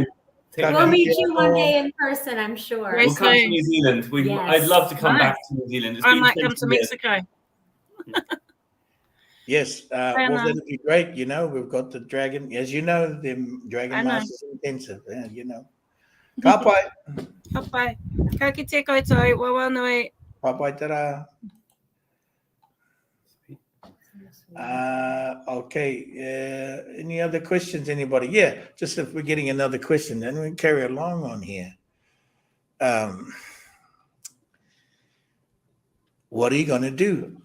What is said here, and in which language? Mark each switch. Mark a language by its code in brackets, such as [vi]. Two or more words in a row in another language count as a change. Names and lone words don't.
[en] We'll meet you one day in person, I'm sure. We'll come to New Zealand. I'd love to come back to New Zealand. I might come to Mexico. Yes, well, that'd be great. You know, we've got the dragon, as you know, the Dragon Masters intensive. Yeah, you know. [mi] Kapai. Kapai. Ka kite koutou, wawanui. Kapai tara. [en] Okay. Any other questions, anybody? Yeah, just if we're getting another question, then we can carry along on here. What are you going to do?